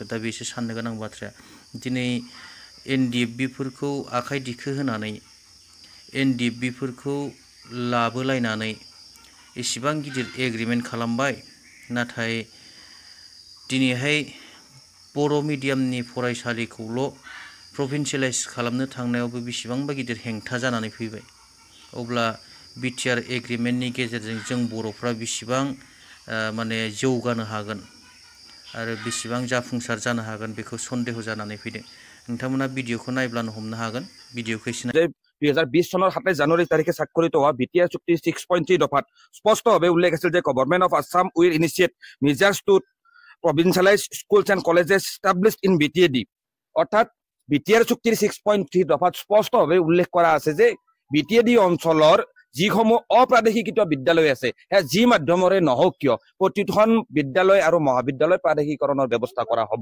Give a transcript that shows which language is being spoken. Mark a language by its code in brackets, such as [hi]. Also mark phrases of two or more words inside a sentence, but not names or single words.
[brx] दा बेसो साननो गोनां बाथ्राया। दिनै एनडिएफबिफोरखौ आखाइ दिखो होनानै एनडिएफबिफोरखौ लाबोलायनानै इसिबां गिदिर एग्रिमेन्ट खालामबाय, नाथाय दिनैहाय बर' मिडियामनि फरायसालिखौल' प्रभिन्सियेलाइज खालामनो थांनायावबो बेसेबांबा गिदिर हेंथा जानानै फैबाय। अब्ला बिटिआर एग्रिमेन्टनि गेजेरजों जों बर'फ्रा बेसेबां माने जौगानो हागोन आरो बेसेबां जाफुंसार जानो हागोन बेखौ सन्देह जानानै फैदों। नोंथांमोना भिडिअखौ नायब्लानो हमनो हागोन। भिडिअखौ एसे [as] 2020 চনৰ 27 জানুৱাৰী তাৰিখে স্বাক্ষৰিত হোৱা বিটিআৰ চুক্তি 6.3 দফাত স্পষ্টভাৱে উল্লেখ আছিল যে [en] Government of Assam will initiate measures to provincialize schools and colleges established in BTAD. [as] অৰ্থাৎ বিটিআৰ চুক্তিৰ 6.3 দফাত স্পষ্টভাৱে উল্লেখ কৰা আছে যে বিটিএডি অঞ্চলৰ যিসমূহ অপ্ৰাদেশিকৃত বিদ্যালয় আছে যি মাধ্যমৰে নহওক কিয় প্ৰতিখন বিদ্যালয় আৰু মহাবিদ্যালয় প্ৰাদেশিকৰণৰ ব্যৱস্থা কৰা হ'ব।